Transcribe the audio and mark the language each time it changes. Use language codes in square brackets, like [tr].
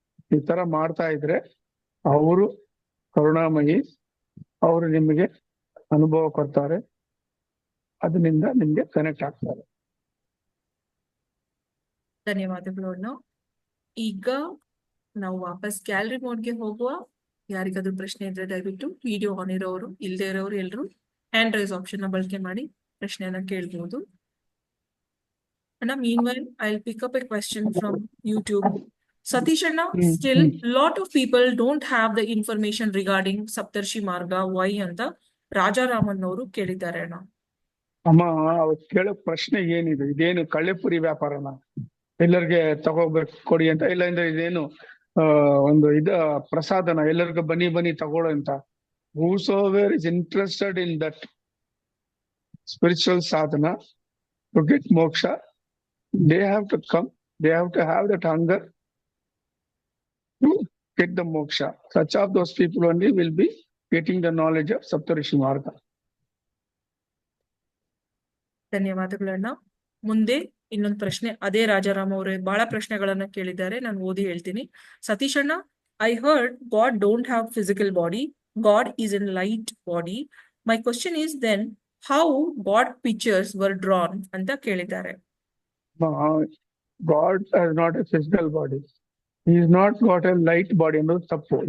[kn] ಈ ತರ ಮಾಡ್ತಾ ಇದ್ರೆ ಅವರು ಕರುಣಾಮಯಿ, ಅವರು ನಿಮಗೆ ಅನುಭವ ಕೊಡ್ತಾರೆ, ಅದರಿಂದ ನಿಮ್ಗೆ ಕನೆಕ್ಟ್ ಆಗ್ತಾರೆ. ಧನ್ಯವಾದಗಳು ಅಣ್ಣ. ಈಗ ನಾವು ವಾಪಸ್ ಗ್ಯಾಲರಿ ಮೋಡ್ಗೆ ಹೋಗುವ. ಯಾರಿಗಾದ್ರೂ ಪ್ರಶ್ನೆ ಇದ್ರೆ ದಯವಿಟ್ಟು ವಿಡಿಯೋ ಆನ್ ಇರೋರು, ಇಲ್ಲದೆ ಇರೋರು ಎಲ್ಲರೂ ಹ್ಯಾಂಡ್ ರೈಸ್ ಆಪ್ಷನ್ ನ ಬಳಕೆ ಮಾಡಿ ಪ್ರಶ್ನೆಯನ್ನ ಕೇಳ್ಬಹುದು. [en] And meanwhile, I'll pick up a question from YouTube. Satish Anna, Hmm, still lot of people don't have the information regarding Saptarshi Marga. [kn] Why ಅಂತ ರಾಜಾರಾಮನ್ ಅವರು ಕೇಳಿದ್ದಾರೆ ಅಣ್ಣ. ಅಮ್ಮ ಅವ್ರು ಕೇಳೋ ಪ್ರಶ್ನೆ ಏನಿದೆ, ಇದೇನು ಕಳ್ಳೆಪುರಿ ವ್ಯಾಪಾರನ ಎಲ್ಲರಿಗೆ ತಗೋಬೇಕು ಕೊಡಿ ಅಂತ, ಇಲ್ಲ ಅಂದ್ರೆ ಇದೇನು ಒಂದು ಪ್ರಸಾದನ ಎಲ್ಲರಿಗೂ ಬನ್ನಿ ತಗೊಳ್ಳೋ ಅಂತ. [en] whosoever is interested in that spiritual sadhana to get moksha, they have to come, they have to have that hunger to get the moksha. Such of those people only will be getting the knowledge of Saptarishi Marga. [kn] ಧನ್ಯವಾದಗಳನ್ನ. ಮುಂದೆ ಇನ್ನೊಂದು ಪ್ರಶ್ನೆ, ಅದೇ ರಾಜಾರಾಮ್ ಅವರೇ ಬಹಳ ಪ್ರಶ್ನೆಗಳನ್ನ ಕೇಳಿದ್ದಾರೆ, ನಾನು ಓದಿ ಹೇಳ್ತೀನಿ. [en] ಸತೀಶ್ ಅಣ್ಣ, I heard God don't have physical body, God is in light body. My question is then how God pictures were drawn [kn] ಅಂತ ಕೇಳಿದ್ದಾರೆ. [en] God has not a physical body. He is not got a light body [kn] ಅನ್ನೋದು ತಪ್ಪು.